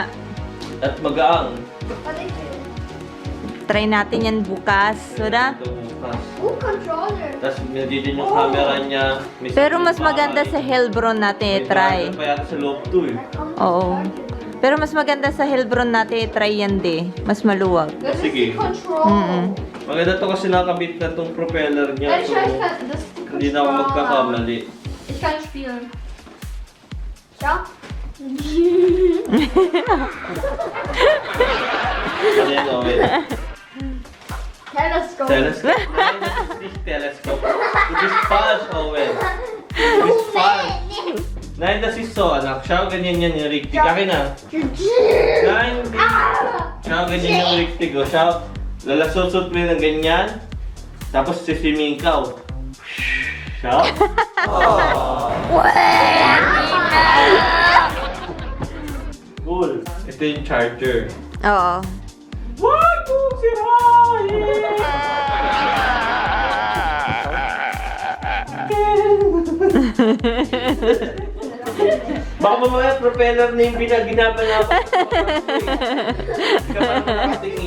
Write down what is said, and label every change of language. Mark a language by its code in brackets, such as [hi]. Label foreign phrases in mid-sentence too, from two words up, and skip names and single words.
[tl] at magaang. Try natin yan bukas. Wala? Ito bukas. [en] Controller. [tl] Tapos nandiyan yung camera niya. May Pero mas bahay. maganda sa Helbron natin i-try. May pa yata sa loob to eh. Oo. Pero mas maganda sa Helbron natin i-try yan di. Mas maluwag. [de] Das ist [tl] Sige. [de] die Controller. [tl] Maganda to kasi nakabit na tong propeller niya. [en] So, [de] Das ist die [tl] hindi na ako magkakamali. [de] Ich kann spielen. Schau. [tl] Ano yan, Owen? [en] Telescope. Telescope? [de] Nein, das ist nicht Telescope. Du bist falsch, Owen. Du bist falsch. Nein, das ist so, anak. Schau, [tl] ganyan yan [de] yung richtig. [tl] Akin na. [de] Nein, [tl] hindi. [de] Schau, [tl] ganyan yung richtig. [de] O, schau. [tl] Lalasosot mo yun ng ganyan. Tapos siswimming ka. O. [de] Schau. [en] Cool. [tl] Ito yung charger. Oo. Wag mong sirahin! Baka mamaya propeller na yung ginagawa ko. Hindi ka parang nakatingin.